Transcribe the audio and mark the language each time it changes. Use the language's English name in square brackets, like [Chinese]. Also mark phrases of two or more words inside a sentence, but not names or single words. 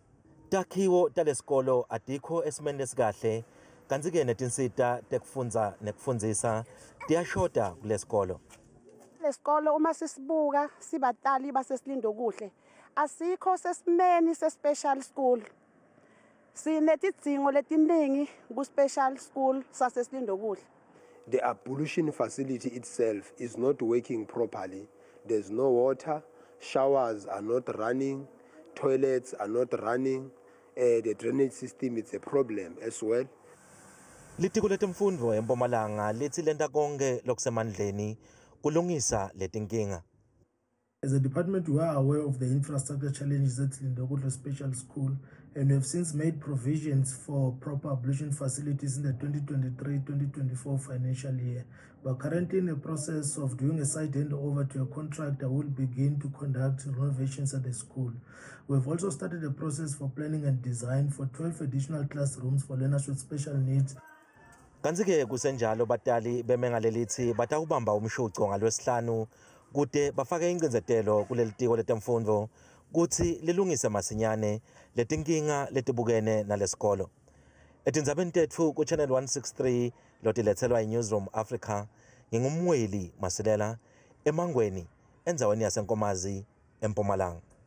[Swati] Takhiwo talesikolo atikho esimeni lesikahle, kanti-ke netinsita tekufundza nekufundzisa tiyashoda kulesikolo. Lesikolo uma sisibuka sibatali basesilindo kuhle asikho sesimeni [English] se-special school. [Swati] Sinetidzingo letiningi [English] ku-special school [Swati] sasesilindo kuhle. [English] The ablution facility itself is not working properly. There's no water, showers are not running, toilets are not running, the drainage system is a problem as well. [Swati] Litiko letemfundvo eMpumalanga lithi lenta konke lokusemandleni kulungisa letinkinga. [English] As a department, we are aware of the infrastructure challenges at Lindo Kuhle Special School, and we have since made provisions for proper ablution facilities in the 2023-2024 financial year. We are currently in the process of doing a site handover to a contractor who will begin to conduct renovations at the school. We have also started a process for planning and design for 12 additional classrooms for learners with special needs. [Swati] Kanti-ke kusenjalo batali bemengalelithi batawubamba umshuco ngalwesihlanu kute bafake ingcindzetelo kulelitiko letemfundvo kutsi lilungise masinyane letinkinga letibukene nalesikolo. Etindzabeni tetfu ku Channel 163 lotiletselwa iNewsroom Africa, ngingumweli Masilela eMangweni endzaweni yaseNkomazi eMpumalanga.